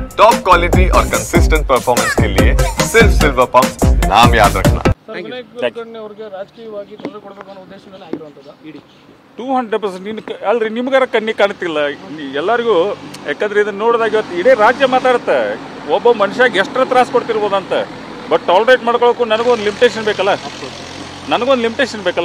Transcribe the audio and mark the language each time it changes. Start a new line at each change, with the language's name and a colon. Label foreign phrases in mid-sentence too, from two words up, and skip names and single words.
English: top quality
Hindi: और
English: consistent performance
Hindi: के लिए सिर्फ
English: Silver Pumps
Hindi: नाम याद रखना।
Kannada: ರಾಜಕೀಯವಾಗಿ ತೊಂದರೆ ಕೊಡಬೇಕು ಅನ್ನೋ ಉದ್ದೇಶದಿಂದ ಆಗಿರುವಂತದ್ದು ಇಡಿ 200% ಅಲ್ರಿ ನಿಮ್ಗಾರ ಕಣ್ಣಿ ಕಾಣ್ತಿಲ್ಲ ಎಲ್ಲರಿಗೂ. ಯಾಕಂದ್ರೆ ಇದನ್ನ ನೋಡಿದಾಗ ಇವತ್ತು ಇಡೀ ರಾಜ್ಯ ಮಾತಾಡುತ್ತೆ ಒಬ್ಬ ಮನುಷ್ಯಗೆ ಎಷ್ಟರ ತ್ರಾಸ ಕೊಡ್ತಿರ್ಬೋದಂತ.
English: but tolerate
Kannada: ಮಾಡ್ಕೊಳ್ಳೋಕ್ಕೂ ನನಗೊಂದು ಲಿಮಿಟೇಷನ್ ಬೇಕಲ್ಲ.